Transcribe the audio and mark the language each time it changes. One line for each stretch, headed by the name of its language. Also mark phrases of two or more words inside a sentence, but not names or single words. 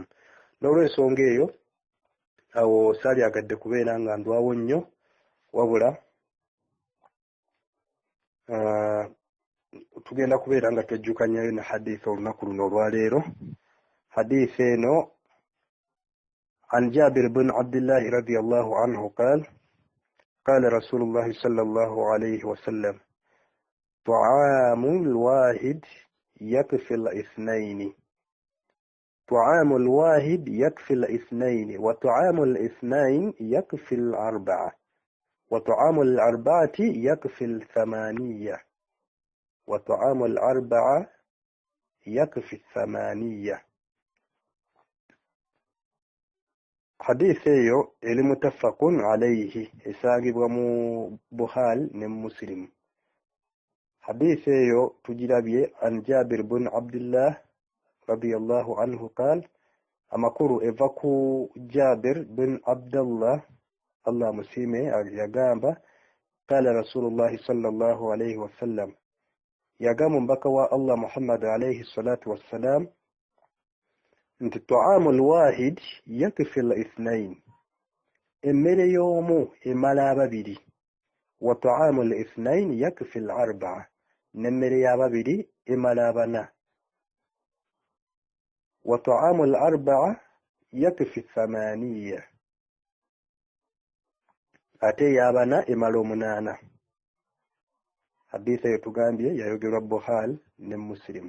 Ganda: N'olw'ensonga eyo, awo saalyagadde kubeera nga ndwawo nnyo, wabula tugenda kubeera nga twejjukanyayo na hadiisi olunaku luno olwaleero. Hadiisi eno
Arabic: عن جابر بن عبد الله رضي الله عنه قال قال رسول الله صلى الله عليه وسلم طعام الواحد يكفي الاثنين، طعام الواحد يكفي الاثنين، وطعام الاثنين يكفي الأربعة، وطعام الأربعة يكفي الثمانية، وطعام الأربعة يكفي الثمانية.
Ganda: Hadiisi eyo eri
Arabic: متفق عليه,
Ganda: esaagibwa mu Bukhari ne Muslim. Hadiisi eyo tugirabye
Arabic: عن جابر بن عبد الله رضي الله عنه قال,
Ganda: amakuru eva ku Jabir
Arabic: bin Abdullah,
Ganda: Allah musiime, yagamba
Arabic: قال رسول الله صلى الله عليه وسلم,
Ganda: yagamba omubaka wa Allah Muhammad
Arabic: عليه الصلاة والسلام
Ganda: nti
Arabic: طعام الواحد يكفي الاثنين,
Ganda: emmere y'omu emala ababiri,
Arabic: وطعام الاثنين يكفي الأربعة,
Ganda: n'emmere y'ababiri emala abana,
Arabic: وطعام الأربعة يكفي الثمانية,
Ganda: ate ey'abana emala omunaana. Hadiisi eyo tugambye yayogerwa Bukhari ne Muslim.